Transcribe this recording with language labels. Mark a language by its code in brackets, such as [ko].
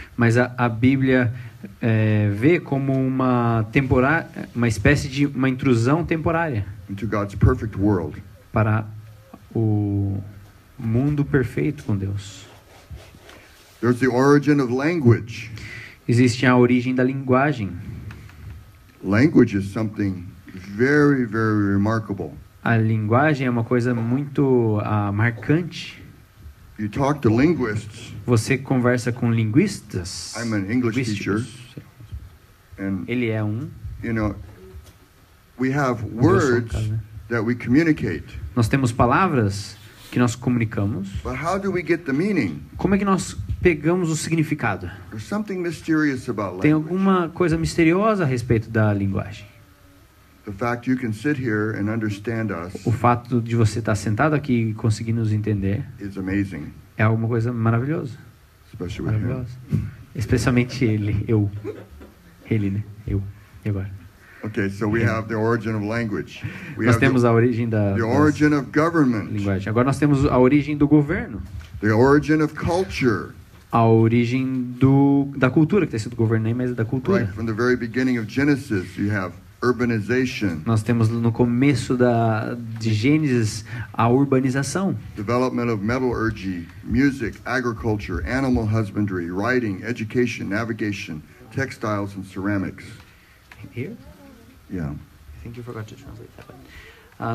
[pt] Mas a Bíblia vê como uma espécie de uma intrusão temporária [en] Into God's perfect world. [pt] para o mundo perfeito com Deus. [en] There's the origin of language. [pt] Existe a origem da linguagem. [en] Language is something very, very remarkable. [pt] A linguagem é uma coisa muito marcante. [en] You talk to linguists, [pt] Você conversa com linguistas. [en] I'm an English [pt] linguísticos. [en] and [pt] Ele é [en] you know, we have words that we communicate. [pt] Nós temos palavras que nós comunicamos. [en] But how do we get the meaning? [pt] Como é que nós pegamos o significado? [en] There's something mysterious about [pt] Tem [en] language. [pt] alguma coisa misteriosa a respeito da linguagem. [en] The fact you can sit here and understand us [pt] O fato de você estar sentado aqui e conseguir nos entender [en] is amazing, [pt] é alguma coisa maravilhosa. [en] especially with him. [pt] Maravilhosa. Especialmente ele, né? Eu. E agora? [en] Okay, so we have the origin of language. We [pt] Nós [en] have [pt] temos a origem da [en] the origin of government, [pt] linguagem. Agora nós temos a origem do governo. [en] the origin of culture. [pt] A origem da cultura, que tem sido governo nem mais da cultura. [en] Right, from the very beginning of Genesis, you have urbanization, [pt] Nós temos no começo de Gênesis a urbanização, [en] development of metallurgy, music, agriculture, animal husbandry, writing, education, navigation, textiles, and ceramics. Here? Yeah. I think you forgot to translate that.